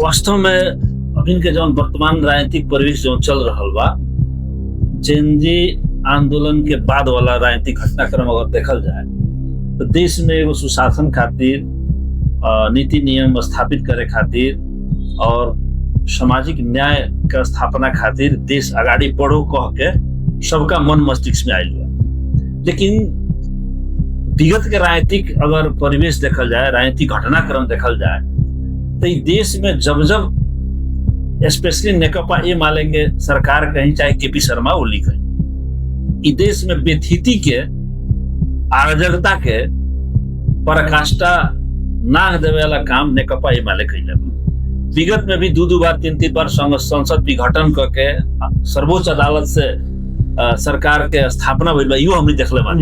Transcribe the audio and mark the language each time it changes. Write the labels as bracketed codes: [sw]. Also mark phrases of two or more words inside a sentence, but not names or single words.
[bho] वास्तव में अभी के जौन वर्तमान राजनीतिक परिवेश जो चल रहा बा, जेनजी आंदोलन के बाद वाला राजनीतिक घटनाक्रम अगर देखल जाए तो देश में एगो सुशासन खातिर, नीति नियम स्थापित करे खातिर और सामाजिक न्याय के स्थापना खातिर देश आगाड़ी बढ़ो कह के सबका मन मस्तिष्क में आयल बा। लेकिन विगत के राजनीतिक अगर परिवेश देखल जाए, राजनीतिक घटनाक्रम देखल जाए, तो इस देश में जब जब स्पेशली नेकपा एमाले के सरकार कहीं चाहे केपी शर्मा ओली कहीं, इस देश में बेथिती के अराजकता के पराकाष्ठा नाग देवे वाला काम नेकपा एमाले कैले बा। विगत में भी 2 बार 3 बार संसद विघटन करके सर्वोच्च अदालत से सरकार के स्थापना भइल बा, इहो हमनी देखले बानी।